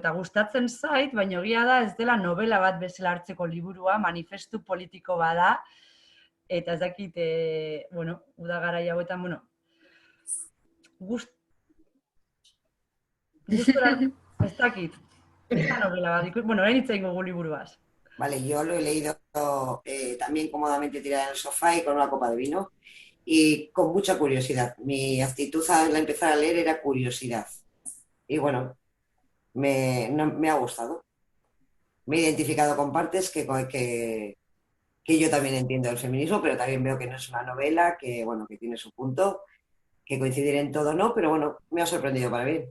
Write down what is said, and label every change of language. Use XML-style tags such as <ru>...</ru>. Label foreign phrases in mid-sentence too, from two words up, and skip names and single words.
<eu>Eta gustatzen zait, baina egia da ez dela novela bat bezala hartzeko liburua, manifestu politiko bada. Eta ez dakit, uda garai hauetan, gustura, ez dakit. Ez da novela bat, orain hitz egingo gu liburuaz.</eu> <es>Vale, yo lo he leído también cómodamente tirada en el sofá y con una copa de vino y con mucha curiosidad. Mi actitud al empezar a leer era curiosidad. Y bueno, me ha gustado. Me he identificado con partes que yo también entiendo del feminismo, pero también veo que no es una novela, que tiene su punto, que coincidir en todo no, pero bueno, me ha sorprendido para bien.</es>